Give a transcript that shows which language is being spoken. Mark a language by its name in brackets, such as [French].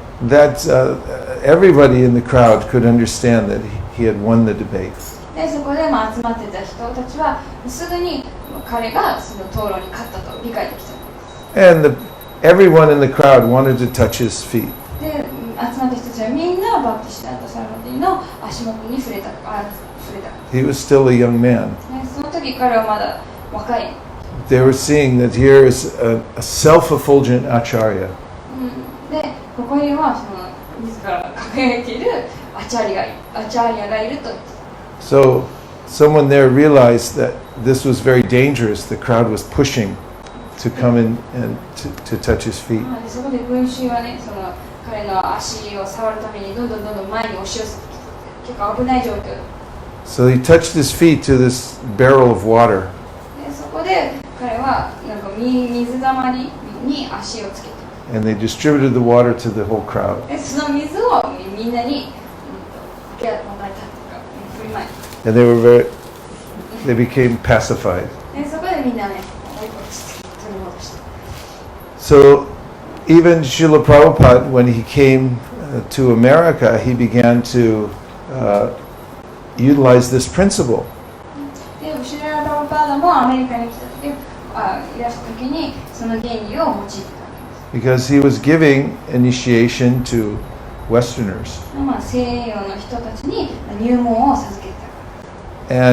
[English] That everybody in the crowd could understand that he had won the debate. [Japanese] で、そこで集まってた人たちはすぐに彼がその討論に勝ったと理解できた。 [English] And everyone in the crowd wanted to touch his feet. [Japanese] で、集まった人たちはみんなバクティシダンタ・サラマティの足元に触れた。 [English] He was still a young man. [Japanese] その時彼はまだ若い。 [English] They were seeing that here is a self-effulgent acharya. [Japanese] で、ここにはその自ら輝いているアチャリアがいると。 [English] So someone there realized that this was very dangerous. The crowd was pushing to come in and to touch his feet. [Japanese] そこで群衆はね、その彼の足を触るためにどんどん前に押し寄せてきて、結構危ない状況。 [English] So he touched his feet to this barrel of water. [Japanese] で、そこで彼はなんか水たまりに足をつけて。 [English] And they distributed the water to the whole crowd. [Japanese] で、その水をみんなに分け与えたというか振りまいた。 [English] And they became pacified. [Japanese] で、そこでみんなね、落ち着き取り戻した。 [English] So even Srila Prabhupada, when he came to America, he began to utilize this principle. [Japanese] で、シュリラ・プラブパーダもアメリカに来た時、いらした時にその原理を用いてた。 [English] Because he was giving initiation to Westerners. [Japanese] 西洋の人たちに入門を授けた。